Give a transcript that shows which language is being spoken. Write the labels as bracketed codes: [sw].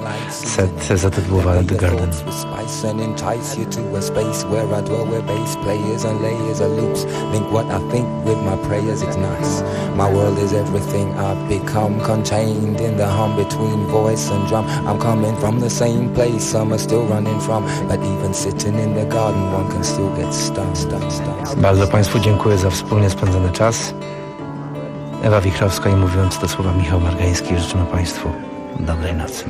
[pl] Set zatytułowany The Garden. [en] And entice you to a space where I dwell, where bass players and layers of loops link what I think with my prayers. It's nice. My world is everything I've become, contained in the hum between voice and drum. I'm coming from the same place I'm still running from, but even sitting in the garden one can still get stuck. [pl] Bardzo Państwu dziękuję za wspólnie spędzony czas. Ewa Wichrowska i mówiąc te słowa Michał Margański, życzymy Państwu dobrej nocy.